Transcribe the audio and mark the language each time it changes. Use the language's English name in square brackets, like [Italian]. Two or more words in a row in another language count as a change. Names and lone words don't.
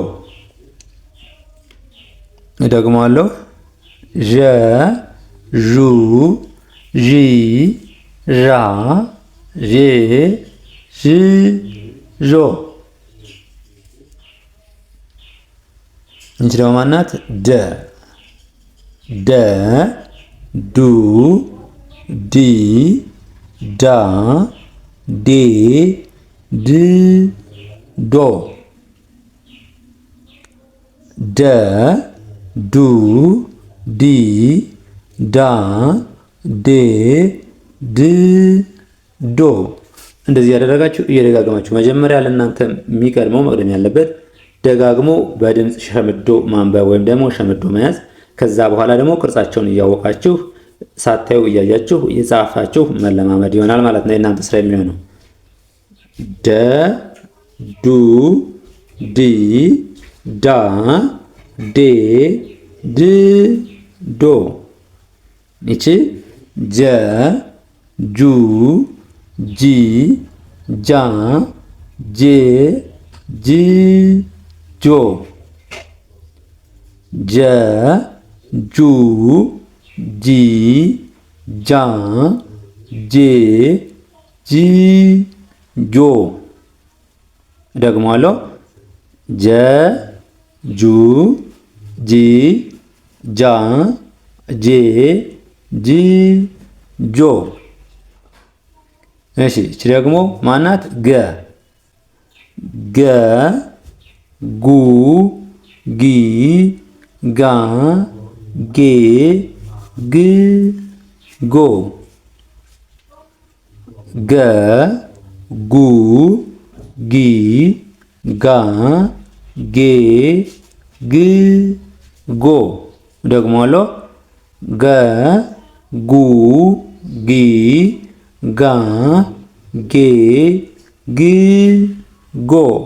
[Amharic] እደግመዋለሁ። ዠ ዡ ዢ ዣ ዤ ዥ ዦ። እንቺ ደግሞ ማናት? ደ ደ ዱ ዲ ዳ ዴ ድ ዶ ደ ዱ ዲ ዳ ዴ ድ ዶ። እንደዚህ ያደረጋችሁ እየደጋገማችሁ መጀመሪያ ለእናንተ የሚቀድመው መቅደም ያለበት ደጋግሞ በድምፅ ሸምዶ ማንበብ ወይም ደግሞ ሸምዶ መያዝ። ከዛ በኋላ ደግሞ ቅርጻቸውን እያወቃችሁ ሳታዩ እያያችሁ እየጻፋችሁ መለማመድ ይሆናል ማለት ነው የእናንተ ስራ የሚሆነው። ደ ዱ ዲ ዳ ዴ ድ ዶ። ይቺ ጀ ጁ ጂ ጃ ጄ ጂ ጆ ጀ ጁ ጂ ጃ ጄ ጂ ጆ። ደግሞአለሁ። ጀ ጁ ጂ ጃ ጄ ጂ ጆ። እሺ እቺ ደግሞ ማናት? ገ ገ ጉ ጊ ጋ ጌ ግ ጎ ገ ጉ ጊ ጋ ጌ ግ ጎ። ደግሞአለሁ። ገ ጉ ጊ ጋ ጌ ግ ጎ